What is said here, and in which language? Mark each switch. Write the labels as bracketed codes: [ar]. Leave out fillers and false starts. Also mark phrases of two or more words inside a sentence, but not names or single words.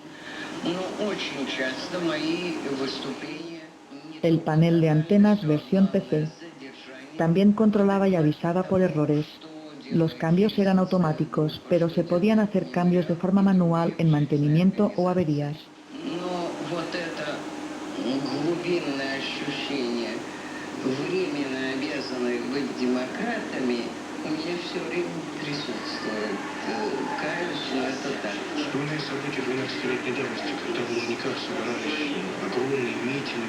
[es] El panel de antenas versión PC. También controlaba y avisaba por errores. Los cambios eran automáticos, pero se podían hacer cambios de forma manual en mantenimiento o averías. [ru] Школьные события 12-летней давности, когда в Лужниках собирались огромные митинги.